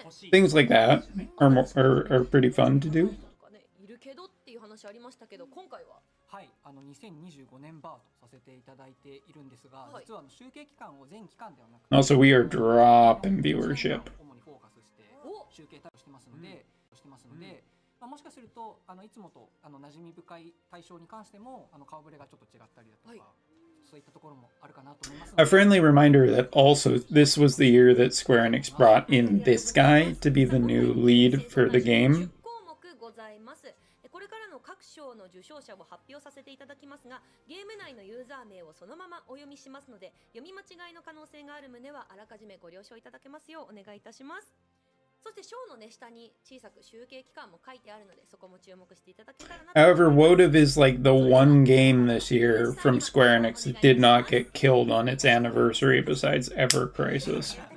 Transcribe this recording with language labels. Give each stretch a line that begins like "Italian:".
English: Things like that are pretty fun to do.
Japanese: いるけどっていう話ありましたけど、今回ははい、2025年バーとさせていただいているんですが、実は集計期間を全期間ではなくて、
English: Also, we are dropping viewership.
Japanese: 主にフォーカスして集計対応してますので、もしかするといつもと馴染み深い対象に関しても顔ぶれがちょっと違ったりだとか、そういったところもあるかなと思います。
English: A friendly reminder that also this was the year that Square Enix brought in this guy to be the new lead for the game.
Japanese: 10項目ございます。これからの各賞の受賞者を発表させていただきますが、ゲーム内のユーザー名をそのままお読みしますので、読み間違いの可能性がある旨はあらかじめご了承いただけますようお願いいたします。そして賞の下に小さく集計期間も書いてあるので、そこも注目していただけたらなと。
English: However, Wotv is like the one game this year from Square Enix that did not get killed on its anniversary besides Ever Crisis.